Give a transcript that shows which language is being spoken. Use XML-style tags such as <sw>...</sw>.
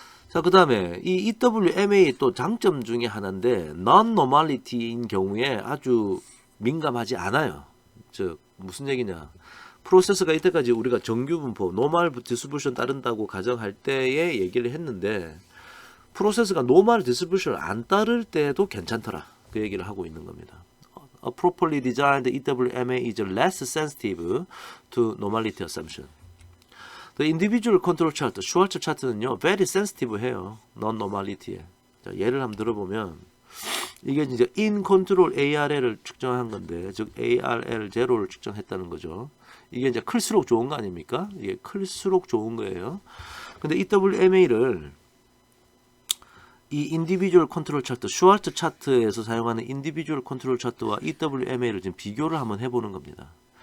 <ko>자, 그 다음에 이 EWMA 또 장점 중에 하나인데 non-normality인 경우에 아주 민감하지 않아요. 즉 무슨 얘기냐. 프로세스가 이때까지 우리가 정규 분포, 노멀 디스트리뷰션 따른다고 가정할 때에 얘기를 했는데 프로세스가 노멀 디스트리뷰션을 안 따를 때도 괜찮더라. 그 얘기를 하고 있는 겁니다.</ko> <en>A properly designed EWMA is less sensitive to normality assumption. The individual control chart,</en> <ko>슈왈츠 차트는요,</ko> <en>very sensitive 해요.</en> <ko>non-normality에. 자, 예를 한번 들어보면 이게 이제 in control ARL을 측정한 건데, 즉 ARL 제로를 측정했다는 거죠. 이게 이제 클수록 좋은 거 아닙니까? 이게 클수록 좋은 거예요. 근데 EWMA를 이 인디비주얼 컨트롤 차트, 슈왈츠 차트에서 사용하는 인디비주얼 컨트롤 차트와 EWMA를 지금 비교를 한번 해보는 겁니다.</ko>